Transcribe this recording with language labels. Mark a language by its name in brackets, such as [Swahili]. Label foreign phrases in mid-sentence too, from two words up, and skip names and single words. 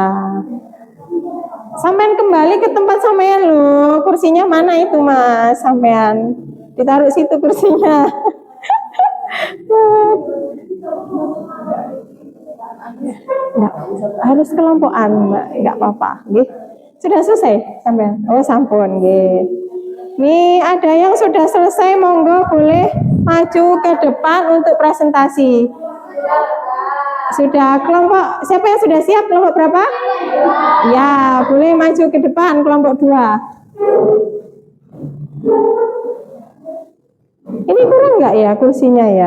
[Indonesian] Sampean kembali ke tempat sampean loh. Kursinya mana itu Mas? Sampean ditaruh situ kursinya. Enggak, harus kelompokan Mbak. Enggak apa-apa. Sudah selesai sampean? [Javanese] Oh sampun nggih. [Indonesian] Nih ada yang sudah selesai monggo boleh maju ke depan untuk presentasi. Sudah kelompok siapa yang sudah siap kelompok berapa? Ya boleh maju ke depan kelompok 2. Ini kurang nggak ya kursinya ya?